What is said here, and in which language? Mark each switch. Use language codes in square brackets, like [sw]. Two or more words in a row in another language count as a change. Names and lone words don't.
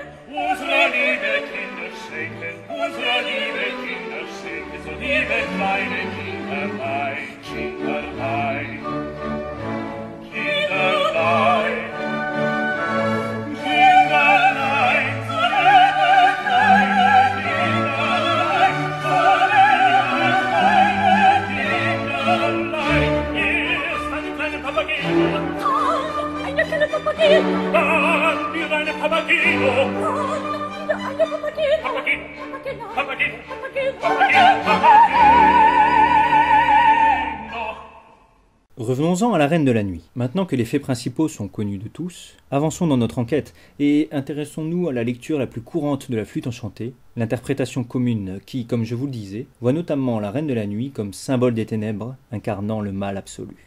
[de] unserer liebe Kinder schenken, unserer liebe Kinder schenken, so liebe kleine Kinderlein, Kinderlein, Kinderlein, Kinderlein, so liebe kleine Kinderlein, so liebe kleine Kinderlein. Erst eine kleine Papageno, eine kleine Papageno, dann wieder eine Papageno, dann eine Papageno, Papageno, Papageno, Papageno, Papageno, Papageno, Papageno. [fr] Revenons-en à la Reine de la Nuit. Maintenant que les faits principaux sont connus de tous, avançons dans notre enquête et intéressons-nous à la lecture la plus courante de la flûte enchantée, l'interprétation commune qui, comme je vous le disais, voit notamment la Reine de la Nuit comme symbole des ténèbres, incarnant le mal absolu.